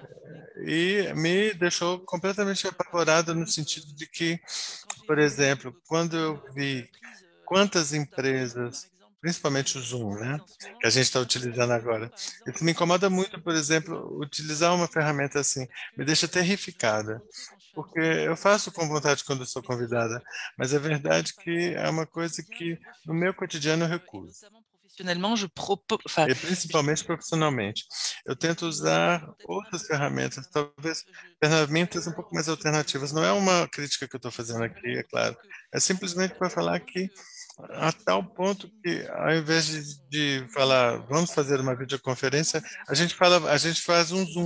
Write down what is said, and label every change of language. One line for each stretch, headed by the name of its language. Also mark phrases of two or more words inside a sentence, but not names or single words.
Portuguese: e me deixou completamente apavorado no sentido de que, por exemplo, quando eu vi quantas empresas, principalmente o Zoom, né, que a gente está utilizando agora, isso me incomoda muito, por exemplo, utilizar uma ferramenta assim, me deixa terrificada, porque eu faço com vontade quando sou convidada, mas é verdade que é uma coisa que no meu cotidiano eu recuso.
French: Professionnellement, je propose. Enfin,
Portuguese: E principalmente profissionalmente. Eu tento usar outras ferramentas, talvez ferramentas um pouco mais alternativas. Não é uma crítica que eu estou fazendo aqui, é claro. É simplesmente para falar que a tal ponto que, ao invés de falar, vamos fazer uma videoconferência, a gente faz um Zoom.